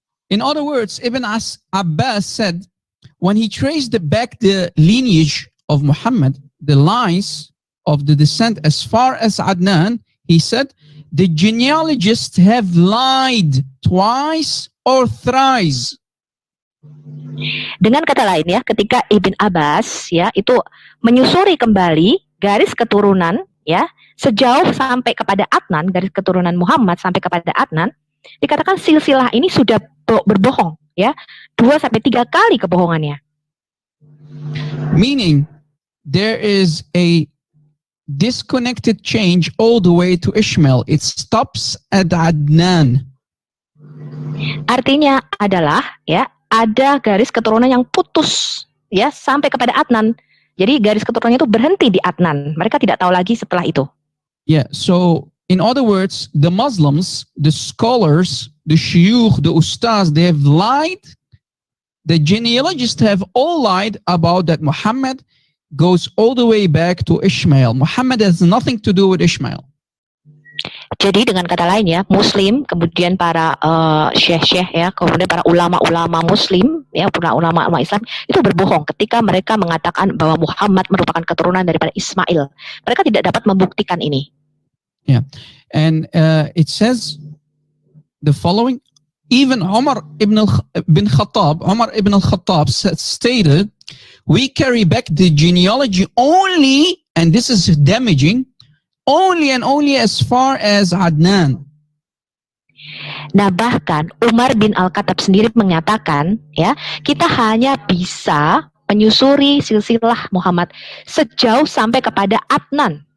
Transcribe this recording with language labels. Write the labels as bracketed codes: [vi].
[en] In other words, Ibn Abbas said when he traced back the lineage of Muhammad, the lines of the descent as far as Adnan, he said the genealogists have lied twice or thrice. [id] Dengan kata lain ya, ketika Ibn Abbas ya itu menyusuri kembali garis keturunan ya sejauh sampai kepada Adnan, garis keturunan Muhammad sampai kepada Adnan, dikatakan silsilah ini sudah berbohong ya 2 sampai 3 kali kebohongannya. [en] Meaning there is a disconnected change all the way to Ishmael. It stops at Adnan. [id] Artinya adalah ya ada garis keturunan yang putus ya sampai kepada Adnan. Jadi garis keturunannya itu berhenti di Adnan. Mereka tidak tahu lagi setelah itu. [en] Yeah, so in other words, the Muslims, the scholars, the shuyukh, the ustaz, they have lied. The genealogists have all lied about that Muhammad goes all the way back to Ishmael. Muhammad has nothing to do with Ishmael. [id] Jadi dengan kata lain ya, Muslim, kemudian para syekh-syekh ya, kemudian para ulama-ulama Muslim ya, para ulama-ulama Islam itu berbohong ketika mereka mengatakan bahwa Muhammad merupakan keturunan daripada Ismail. Mereka tidak dapat membuktikan ini. [en] Yeah, and it says the following. Even Umar ibn al-Khattab stated, we carry back the genealogy only, and this is damaging, only and only as far as Adnan. [id] Nah, bahkan Umar bin Al-Khattab sendiri menyatakan, ya, kita hanya bisa menyusuri silsilah Muhammad sejauh sampai kepada Adnan.